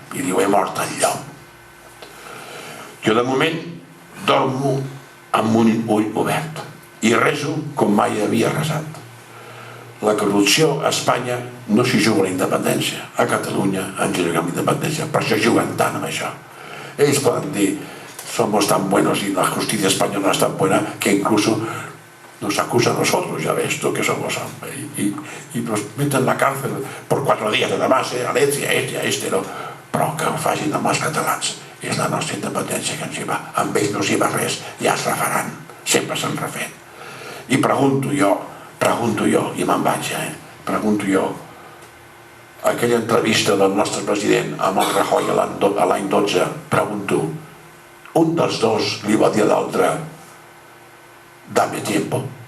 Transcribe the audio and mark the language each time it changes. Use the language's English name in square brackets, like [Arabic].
[Catalan] I diu, he mort al llom. Jo de moment dormo amb un ull obert i rezo com mai havia resat. La corrupció a Espanya no s'hi juga la independència. A Catalunya ens hi juguem la independència. Per això juguen tant amb això. Ells poden dir, [Spanish] somos tan buenos y la justicia española es tan buena que incluso nos acusa a nosotros, ya ves tú que somos y nos meten en la cárcel por 4 días además, a este, no. [Catalan] Però que ho facin amb els catalans. És la nostra independència que ens hi va. Amb ells no s'hi va res, ja es refaran. Sempre s'han refet. I pregunto jo, i me'n vaig, pregunto jo, aquella entrevista del nostre president amb el Rajoy l'any 12, pregunto, un dels dos li va dir a l'altre, [Spanish] dame tiempo?